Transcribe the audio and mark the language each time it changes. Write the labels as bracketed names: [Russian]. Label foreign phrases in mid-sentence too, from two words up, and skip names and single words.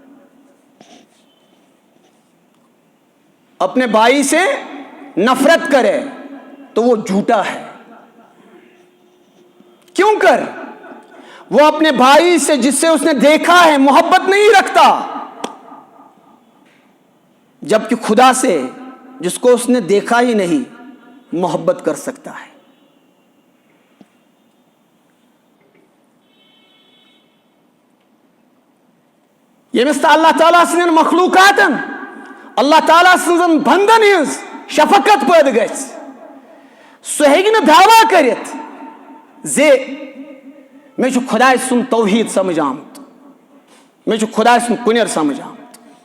[Urdu] اپنے بھائی سے نفرت کرے تو وہ جھوٹا ہے کیوں کر وہ اپنے بھائی سے جس سے اس نے دیکھا ہے محبت نہیں رکھتا جبکہ خدا سے جس کو اس نے دیکھا ہی نہیں محبت کر سکتا ہے. [Kashmiri] یمس اللہ تعالیٰ سن مخلوقاتن اللہ تعالیٰ سن بندن ہز شفقت پید گژھِ سہ ہیٚکہِ نہٕ دعوا کٔرِتھ زِ مےٚ چھُ خۄداے سُنٛد توحیٖد سمجھ آمُت, مےٚ چھُ خۄداے سُنٛد کُنیر سمجھ آمُت.